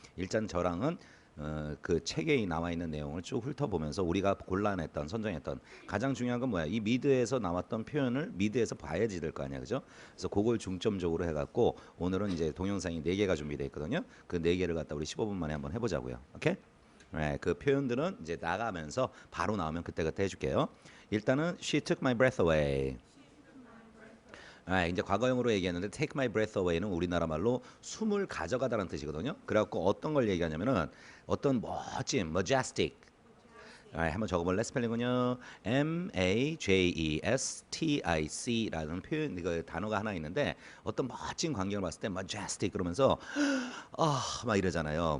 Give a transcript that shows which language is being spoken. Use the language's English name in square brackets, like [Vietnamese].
[Korean] 일단 저랑은 그 책에 나와 있는 내용을 쭉 훑어보면서 우리가 골라냈던 선정했던 가장 중요한 건 뭐야? 이 미드에서 나왔던 표현을 미드에서 봐야지 될 거 아니야, 그죠? 그래서 그걸 중점적으로 해갖고 오늘은 이제 동영상이 4개가 준비되어 있거든요. 그 4개를 갖다 우리 15분 만에 한번 해보자고요. 오케이? 네, 그 표현들은 이제 나가면서 바로 나오면 그때그때 해줄게요. [English] 일단은 She took my breath away. [Korean] 이제 과거형으로 얘기했는데 take my breath away는 우리나라 말로 숨을 가져가다라는 뜻이거든요. 그래갖고 어떤 걸 얘기하냐면은 어떤 멋진 majestic 한번 적어볼래? 스펠링은요 majestic라는 표현 이거 단어가 하나 있는데 어떤 멋진 광경을 봤을 때 majestic 그러면서 막 이러잖아요.